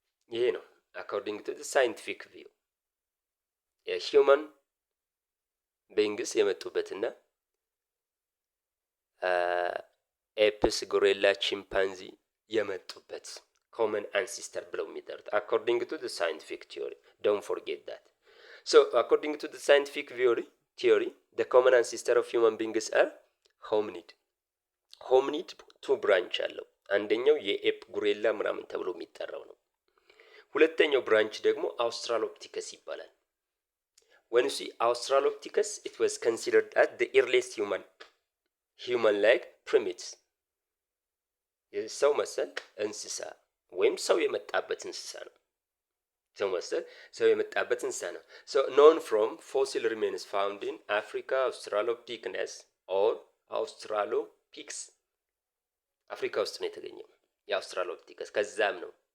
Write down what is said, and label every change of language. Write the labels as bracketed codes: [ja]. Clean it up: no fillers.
[am] ይሄ ነው። [en] according to the scientific view [am] የሂውማን ቢንግስ የመጡበትና ኤፕስ፣ ጎሪላ፣ ቺምፓንዚ የመጡበት ኮመን አንሲስተር ብለው የሚጠሩት [en] according to the scientific theory. Don't forget that. So according to the scientific theory the common ancestor of human beings are hominid two branch [am] አለው። አንደኛው የኤፕ ጎሪላ ምናምን ተብሎ የሚጠራው ነው። ሁለተኛው ብራንች ደግሞ አውስትራሎፒቲከስ ይባላል። [en] when you see australopithecus it was considered as the earliest human like primates. [am] የሰው መሰል እንስሳ ወይም ሰው የመጣበት እንስሳ ነው። ሰው የመጣበት እንስሳ ነው። [en] so known from fossil remains found in Africa, Australopithecus or Australopithecus [am] አፍሪካ ውስጥ ነው የተገኘው የአውስትራሎፒቲከስ። ከዛም ነው